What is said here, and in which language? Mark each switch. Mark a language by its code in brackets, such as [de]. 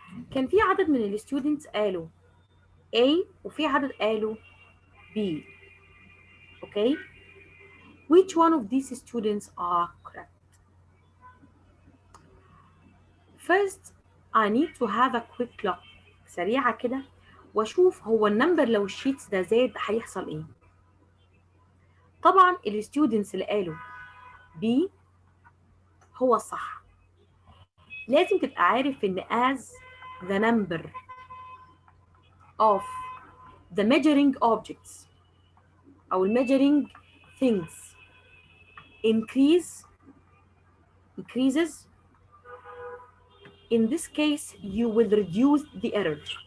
[ar] كان في عدد من الستودنتس قالوا A وفي عدد قالوا B. [en] Okay. Which one of these students are correct? First, I need to have a quick look. [ar] سريعة كده واشوف هو النمبر لو الشيتس ده زاد هيحصل ايه. طبعا الستودنتس اللي قالوا B هو الصح. لازم تبقى عارف ان [en] as the number of the measuring objects أو measuring things increases, in this case you will reduce the error.